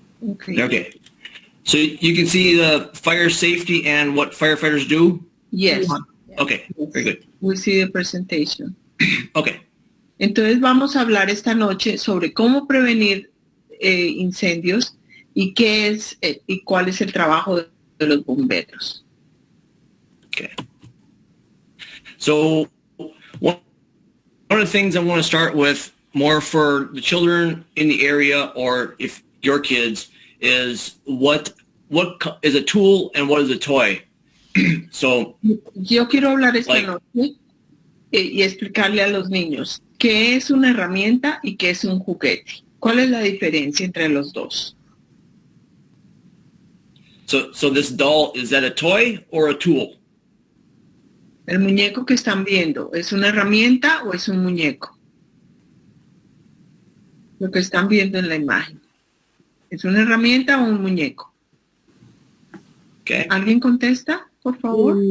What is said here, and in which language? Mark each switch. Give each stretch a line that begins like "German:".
English: Okay. Okay. So you can see the fire safety and what firefighters do? Yes. Okay. Very good. We see the presentation. Okay.
Spanish: Entonces vamos a hablar esta noche sobre cómo prevenir incendios y qué es y cuál es el trabajo de los bomberos.
English: Okay. So one of the things I want to start with more for the children in the area, or if your kids, is what is a tool and what is a toy. So
Spanish: yo quiero hablar esta
English: like,
Spanish: noche y explicarle a los niños qué es una herramienta y qué es un juguete. ¿Cuál es la diferencia entre los dos?
English: So this doll, is that a toy or a tool?
Spanish: El muñeco que están viendo, ¿es una herramienta o es un muñeco? Lo que están viendo en la imagen. ¿Es una herramienta o un muñeco?
English: Okay.
Spanish: ¿Alguien contesta, por favor?